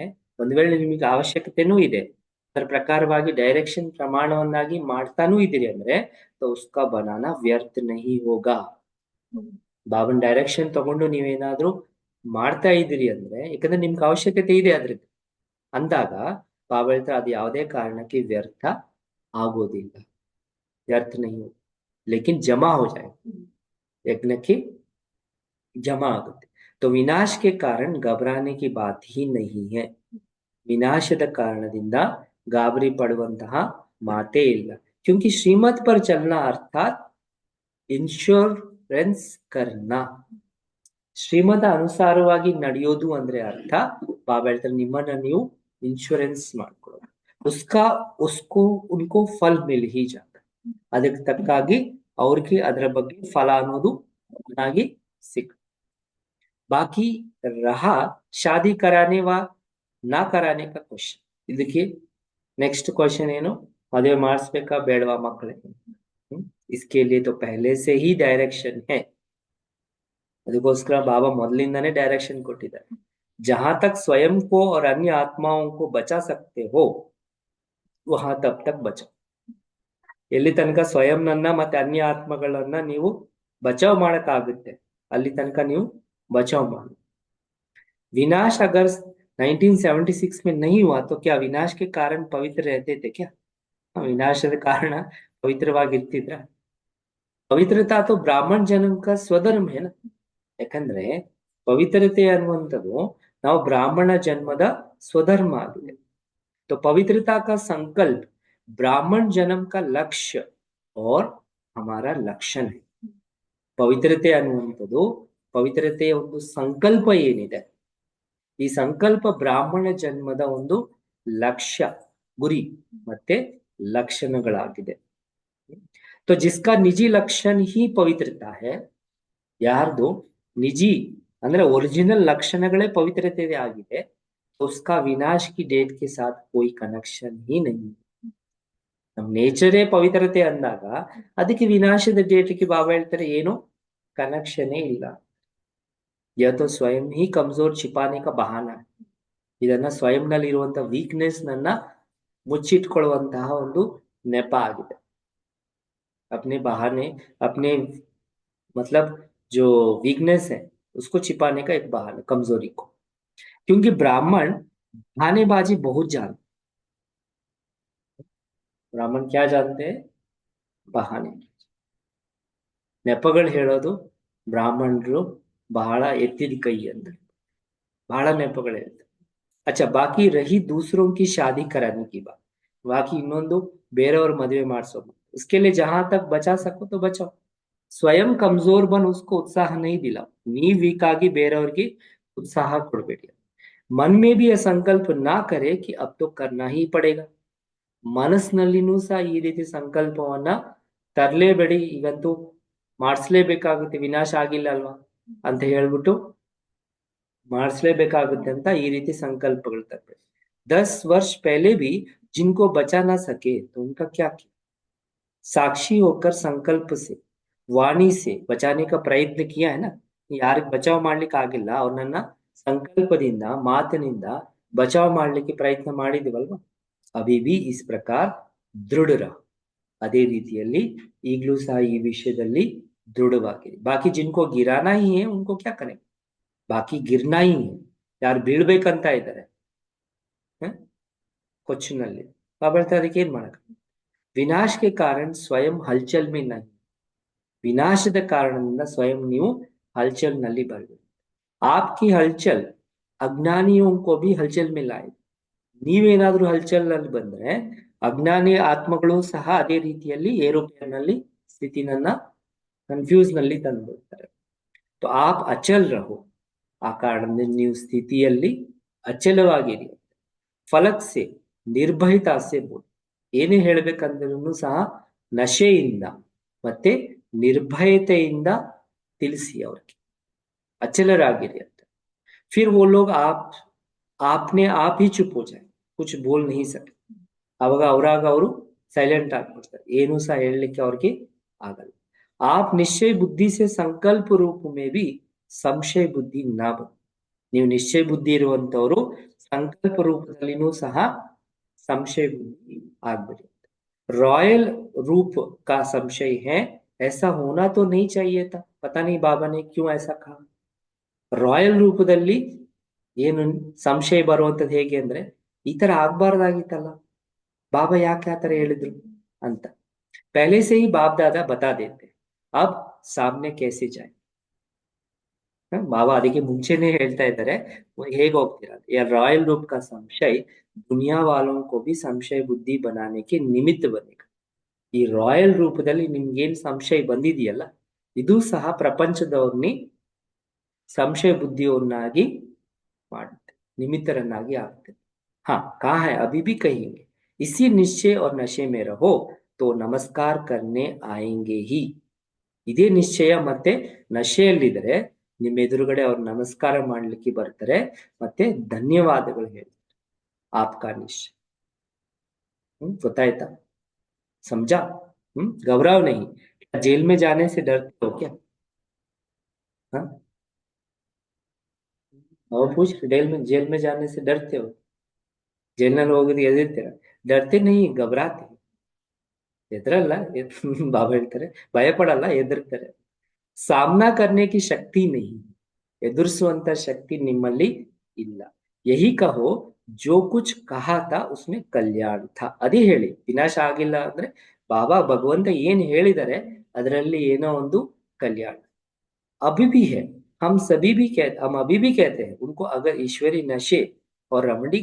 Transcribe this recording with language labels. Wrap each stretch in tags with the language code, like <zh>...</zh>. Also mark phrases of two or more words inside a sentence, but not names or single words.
<kn>ಒಂದು ವೇಳೆ ನಿಮಗೆ ಅವಶ್ಯಕತೆನೂ ಇದೆ, ಅದರ ಪ್ರಕಾರವಾಗಿ ಡೈರೆಕ್ಷನ್ ಪ್ರಮಾಣವನ್ನಾಗಿ ಮಾಡ್ತಾನೂ ಇದ್ದೀರಿ ಅಂದ್ರೆ</kn> <hi>तो उसका बनाना व्यर्थ नहीं होगा.</hi> <kn>ಬಾಬನ್ ಡೈರೆಕ್ಷನ್ ತಗೊಂಡು ನೀವೇನಾದ್ರೂ ಮಾಡ್ತಾ ಇದ್ದೀರಿ ಅಂದ್ರೆ ಯಾಕಂದ್ರೆ ನಿಮ್ಗೆ ಅವಶ್ಯಕತೆ ಇದೆ ಅದ್ರದ್ದು ಅಂದಾಗ ಬಾಬಾ ಹೇಳ್ತಾರೆ ಅದು ಯಾವುದೇ ಕಾರಣಕ್ಕೆ ವ್ಯರ್ಥ ಆಗೋದಿಲ್ಲ.</kn> <hi>व्यर्थ नहीं हो लेकिन जमा हो जाए, यज्ञ की जमा आगुತ್ತೆ. तो विनाश के कारण घबराने की बात ही नहीं है.</hi> <kn>ವಿನಾಶದ ಕಾರಣದಿಂದ ಗಾಬರಿ ಪಡುವಂತಹ ಮಾತೇ ಇಲ್ಲ.</kn> <hi>क्योंकि श्रीमत पर चलना अर्थात इंश्योरेंस करना.</hi> <kn>ಶ್ರೀಮತ ಅನುಸಾರವಾಗಿ ನಡೆಯೋದು ಅಂದ್ರೆ ಅರ್ಥ ಬಾಬಾ ಹೇಳ್ತಾರೆ ನಿಮ್ಮನ್ನ ನೀವು ಇನ್ಶೂರೆನ್ಸ್ ಮಾಡ್ಕೊಳ್ಳೋದು.</kn> <hi>उसका उसको उनको फल मिल ही जाता.</hi> <kn>ಅದಕ್ಕೆ ತಕ್ಕಾಗಿ ಅವ್ರಿಗೆ ಅದರ ಬಗ್ಗೆ ಫಲ ಅನ್ನೋದು ಚೆನ್ನಾಗಿ ಸಿಕ್ಕ.</kn> <hi>बाकी रहा शादी कराने वा ना कराने का क्वेश्चन.</hi> <kn>ಇದಕ್ಕೆ</kn> <en>next question</en> <kn>ಏನು, ಮದುವೆ ಮಾಡಿಸ್ಬೇಕಾ ಬೇಡವಾ ಮಕ್ಕಳಿಗೆ.</kn> <hi>इसके लिए तो पहले से ही डायरेक्शन है.</hi> <kn>ಅದಕ್ಕೋಸ್ಕರ ಬಾಬಾ ಮೊದಲಿಂದಾನೇ ಡೈರೆಕ್ಷನ್ ಕೊಟ್ಟಿದ್ದಾರೆ.</kn> <hi>जहां तक स्वयं को और अन्य आत्माओं को बचा सकते हो वहां तब तक बचाओ.</hi> <kn>ಎಲ್ಲಿ ತನಕ ಸ್ವಯಂನನ್ನ ಮತ್ತೆ ಅನ್ಯ ಆತ್ಮಗಳನ್ನ ನೀವು ಬಚಾವ್ ಮಾಡಕ್ಕಾಗುತ್ತೆ ಅಲ್ಲಿ ತನಕ ನೀವು बचाव ಮಾಡಿ.</kn> <hi>विनाश अगर 1976 में नहीं हुआ तो क्या विनाश के कारण पवित्र रहते थे क्या?</hi> <kn>ವಿನಾಶದ ಕಾರಣ ಪವಿತ್ರವಾಗಿರ್ತಿದ್ರ?</kn> <hi>ಪವಿತ್ರತಾ तो ब्राह्मण जन्म का स्वधर्म है ना.</hi> <kn>ಯಾಕಂದ್ರೆ ಪವಿತ್ರತೆ ಅನ್ನುವಂಥದ್ದು ನಾವು ಬ್ರಾಹ್ಮಣ ಜನ್ಮದ ಸ್ವಧರ್ಮ ಆಗಿದೆ.</kn> <hi>तो पवित्रता का संकल्प ब्राह्मण जन्म का लक्ष्य और हमारा लक्षण है.</hi> <kn>ಪವಿತ್ರತೆ ಅನ್ನುವಂಥದ್ದು ಪವಿತ್ರತೆಯ ಒಂದು ಸಂಕಲ್ಪ ಏನಿದೆ ಈ ಸಂಕಲ್ಪ ಬ್ರಾಹ್ಮಣ ಜನ್ಮದ ಒಂದು ಲಕ್ಷ್ಯ ಗುರಿ ಮತ್ತೆ ಲಕ್ಷಣಗಳಾಗಿದೆ.</kn> <hi>तो जिसका निजी लक्षण ही पवित्रता है</hi> <kn>ಯಾರ್ದು ನಿಜಿ ಅಂದ್ರೆ ओरिजिनल ಲಕ್ಷಣಗಳೇ ಪವಿತ್ರತೆ ಆಗಿದೆ</kn> <hi>तो उसका विनाश की डेट के साथ कोई कनेक्शन ही नहीं.</hi> <kn>ನಮ್ಮ ನೇಚರೇ ಪವಿತ್ರತೆ ಅಂದಾಗ ಅದಕ್ಕೆ ವಿನಾಶದ ಡೇಟ್ಗೆ ಬಾಬಾ ಹೇಳ್ತಾರೆ ಏನು ಕನೆಕ್ಷನೇ ಇಲ್ಲ.</kn> <hi>यह तो स्वयं ही कमजोर छिपाने का बहाना है.</hi> <kn>ಇದನ್ನ ಸ್ವಯಂನಲ್ಲಿ ಇರುವಂತಹ ವೀಕ್ನೆಸ್ ನನ್ನ ಮುಚ್ಚಿಟ್ಕೊಳ್ಳುವಂತಹ ಒಂದು ನೆಪ ಆಗಿದೆ.</kn> <hi>अपने बहाने अपने मतलब जो वीकनेस है उसको छिपाने का एक बहाना कमजोरी को. क्योंकि ब्राह्मण बहानेबाजी बहुत जानते. ब्राह्मण क्या जानते हैं?</hi> <kn>ಬಹಾನೆ ನೆಪಗಳು ಹೇಳೋದು ಬ್ರಾಹ್ಮಣರು ಬಹಳ ಎತ್ತಿದ ಕೈ ಅಂತ ಬಹಳ ನೆಪಗಳು ಹೇಳ್ತಾರೆ.</kn> <hi>अच्छा बाकी रही दूसरों की शादी कराने की बात. बाकी</hi> <kn>ಇನ್ನೊಂದು ಬೇರೆಯವ್ರ ಮದುವೆ ಮಾಡಿಸೋದು</kn> <hi>उसके लिए जहां तक बचा सको तो बचाओ. स्वयं कमजोर बन उसको उत्साह नहीं दिलाओ.</hi> <kn>ನೀವ್ ವೀಕ್ ಆಗಿ ಬೇರೆಯವ್ರಿಗೆ ಉತ್ಸಾಹ ಕೊಡಬೇಡಿ.</kn> <hi>मन में भी यह संकल्प ना करे कि अब तो करना ही पड़ेगा.</hi> <kn>ಮನಸ್ಸಿನಲ್ಲಿನೂ ಸಹ ಈ ರೀತಿ ಸಂಕಲ್ಪವನ್ನ ತರಲೇಬೇಡಿ. ಈಗಂತೂ ಮಾಡಿಸ್ಲೇಬೇಕಾಗುತ್ತೆ ವಿನಾಶ ಆಗಿಲ್ಲ ಅಲ್ವಾ ಅಂತ ಹೇಳ್ಬಿಟ್ಟು ಮಾಡಿಸ್ಲೇಬೇಕಾಗುತ್ತೆ ಅಂತ ಈ ರೀತಿ ಸಂಕಲ್ಪಗಳು ತರಬೇಡಿ.</kn> <hi>10 वर्ष पहले भी जिनको बचा ना सके तो उनका क्या किया? साक्षी होकर संकल्प से वाणी से बचाने का प्रयत्न किया है ना.</hi> <kn>ಯಾರಿಗೆ ಬಚಾವ್ ಮಾಡ್ಲಿಕ್ಕೆ ಆಗಿಲ್ಲ ಅವ್ರನ್ನ ಸಂಕಲ್ಪದಿಂದ ಮಾತಿನಿಂದ ಬಚಾವ್ ಮಾಡ್ಲಿಕ್ಕೆ ಪ್ರಯತ್ನ ಮಾಡಿದಿವಲ್ವಾ.</kn> <hi>अभी भी इस प्रकार दृढ़ रहो.</hi> <kn>ಅದೇ ರೀತಿಯಲ್ಲಿ ಈಗಲೂ ಸಹ ಈ ವಿಷಯದಲ್ಲಿ ದೃಢವಾಗಿರಿ.</kn> <hi>ಬಾಕಿ जिनको गिराना ही है उनको क्या करें? ಬಾಕಿ गिरना ही है.</hi> <kn>ಯಾರು ಬೀಳ್ಬೇಕಂತ ಇದ್ದಾರೆ ಕೊಚ್ಚಿನಲ್ಲಿ ಬಾಬಳ್ತಾ ಅದಕ್ಕೆ ಏನ್ ಮಾಡಕ.</kn> <hi>ವಿನಾಶ के कारण स्वयं हलचल में नहीं.</hi> <kn>ವಿನಾಶದ ಕಾರಣದಿಂದ ಸ್ವಯಂ ನೀವು हलचल ನಲ್ಲಿ ಬರಬೇಕು.</kn> <hi>आपकी हलचल अज्ञानियों को भी हलचल में लाए.</hi> <kn>ನೀವೇನಾದ್ರೂ ಹಲ್ಚಲ್ ನಲ್ಲಿ ಬಂದ್ರೆ ಅಜ್ಞಾನಿ ಆತ್ಮಗಳು ಸಹ ಅದೇ ರೀತಿಯಲ್ಲಿ ಏರೋಪ್ಲೇನ್ ಸ್ಥಿತಿನನ್ನ ಕನ್ಫ್ಯೂಸ್ ನಲ್ಲಿ ತಂದ್ಬಿಡ್ತಾರೆ.</kn> <hi>तो आप अचल रहो.</hi> <kn>ಆ ಕಾರಣದಿಂದ ನೀವು ಸ್ಥಿತಿಯಲ್ಲಿ ಅಚಲವಾಗಿರಿ.</kn> <hi>फलक से निर्भयता से बोल.</hi> <kn>ಏನೇ ಹೇಳ್ಬೇಕಂದ್ರೂ ಸಹ ನಶೆಯಿಂದ ಮತ್ತೆ ನಿರ್ಭಯತೆಯಿಂದ ತಿಳಿಸಿ ಅವ್ರಿಗೆ ಅಚಲರಾಗಿರಿ ಅಂತ.</kn> <hi>फिर वो लोग आप आपने आप ही चुप हो जाए. कुछ बोल नहीं सके.</hi> <kn>ಅವಾಗ ಅವರಾಗ ಅವರು ಸೈಲೆಂಟ್ ಆಗ್ಬಿಡ್ತಾರೆ. ಏನು ಸಹ ಹೇಳಲಿಕ್ಕೆ ಅವ್ರಿಗೆ ಆಗಲ್ಲ.</kn> <hi>आप निश्चय बुद्धि से संकल्प रूप में भी संशय बुद्धि ना बन.</hi> <kn>ನೀವು ನಿಶ್ಚಯ ಬುದ್ಧಿ ಇರುವಂತವರು ಸಂಕಲ್ಪ ರೂಪದಲ್ಲಿನೂ ಸಹ ಸಂಶಯ ಬುದ್ಧಿ ಆಗ್ಬೇಡಿ.</kn> <hi>रॉयल रूप का संशय है ऐसा होना तो नहीं चाहिए था. पता नहीं बाबा ने क्यों ऐसा कहा.</hi> <kn>ರಾಯಲ್ ರೂಪದಲ್ಲಿ ಏನು ಸಂಶಯ ಬರುವಂತದ್ದು ಹೇಗೆ ಅಂದ್ರೆ ಈ ತರ ಆಗ್ಬಾರ್ದಾಗಿತ್ತಲ್ಲ ಬಾಬಾ ಯಾಕೆ ಆತರ ಹೇಳಿದ್ರು ಅಂತ.</kn> <hi>पहले से ही बाप दादा बता देते अब सामने कैसे जाए.</hi> <kn>ಬಾಬಾ ಅದಕ್ಕೆ ಮುಂಚೆನೆ ಹೇಳ್ತಾ ಇದ್ದಾರೆ ಹೇಗೆ ಹೋಗ್ತೀರಾ.</kn> <hi>रॉयल रूप का संशय दुनिया वालों को भी संशय बुद्धि बनाने के निमित्त बनेगा.</hi> <kn>ಈ ರಾಯಲ್ ರೂಪದಲ್ಲಿ ನಿಮ್ಗೇನ್ ಸಂಶಯ ಬಂದಿದೆಯಲ್ಲ ಇದು ಸಹ ಪ್ರಪಂಚದವ್ರನ್ನಿ ಸಂಶಯ ಬುದ್ಧಿಯವನ್ನಾಗಿ ಮಾಡುತ್ತೆ, ನಿಮಿತ್ತರನ್ನಾಗಿ ಆಗುತ್ತೆ.</kn> <hi>हाँ कहा है अभी भी कहेंगे इसी निश्चय और नशे में रहो तो नमस्कार करने आएंगे ही.</hi> <kn>ಇದೇ ನಿಶ್ಚಯ ಮತ್ತೆ ನಶೆಯಲ್ಲಿದ್ರೆ ನಿಮ್ಮ ಎದುರುಗಡೆ ಅವ್ರು ನಮಸ್ಕಾರ ಮಾಡ್ಲಿಕ್ಕೆ ಬರ್ತಾರೆ ಮತ್ತೆ ಧನ್ಯವಾದಗಳು ಹೇಳ್ತಾರೆ.</kn> <hi>आपका निश्चय</hi> <kn>ಗೊತ್ತಾಯ್ತಾ?</kn> <hi>समझा? घबराओ नहीं. जेल में जाने से डरते हो क्या? हाँ और पूछ, जेल में जाने से डरते हो?</hi> <kn>ಜೈಲಿನಲ್ಲಿ ಹೋಗೋದು ಎದಿರ್ತೀರ?</kn> <hi>डरते नहीं, घबराते.</hi> <kn>ಹೆದರಲ್ಲ, ಬಾಬಾ ಹೇಳ್ತಾರೆ, ಭಯಪಡಲ್ಲ, ಹೆದರ್ತಾರೆ.</kn> <hi>ಸಾಮ್ನಾ करने की शक्ति नहीं,</hi> <kn>ಎದುರಿಸುವಂತ ಶಕ್ತಿ ನಿಮ್ಮಲ್ಲಿ ಇಲ್ಲ.</kn> <hi>यही कहो जो कुछ कहा था उसमें कल्याण था,</hi> <kn>ಅದೇ ಹೇಳಿ. ವಿನಾಶ ಆಗಿಲ್ಲ ಅಂದ್ರೆ ಬಾಬಾ ಭಗವಂತ ಏನ್ ಹೇಳಿದರೆ ಅದರಲ್ಲಿ ಏನೋ ಒಂದು ಕಲ್ಯಾಣ.</kn> <hi>अभी भी है, हम अभी भी कहते हैं उनको, अगर ईश्वरी नशे और रमणीक</hi>